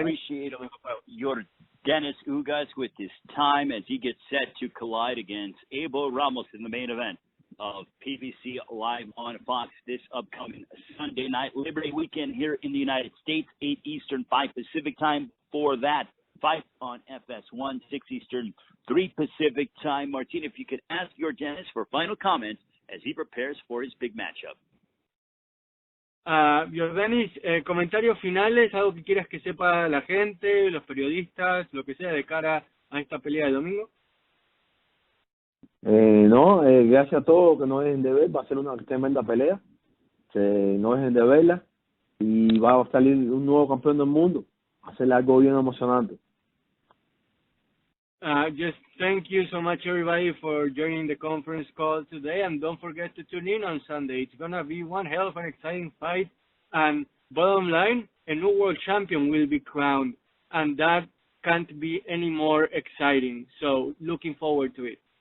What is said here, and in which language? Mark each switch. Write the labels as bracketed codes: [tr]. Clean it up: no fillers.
[en] Appreciate Yordenis Ugás with his time as he gets set to collide against Abel Ramos in the main event of PBC Live on Fox this upcoming Sunday night. Liberty Weekend here in the United States, 8 Eastern, 5 Pacific time. For that fight on FS1, 6 Eastern, 3 Pacific time. Martin, if you could ask Yordenis for final comments as he prepares for his big matchup. [es] Yordenis, comentarios finales, algo que quieras que sepa la gente, los periodistas, lo que sea de cara a esta pelea de domingo. No, gracias a todos, que no dejen de ver, va a ser una tremenda pelea, que no dejen de verla, y va a salir un nuevo campeón del mundo, va a ser algo bien emocionante. [en] Just thank you so much, everybody, for joining the conference call today, and don't forget to tune in on Sunday. It's going to be one hell of an exciting fight, and bottom line, a new world champion will be crowned, and that can't be any more exciting, so looking forward to it.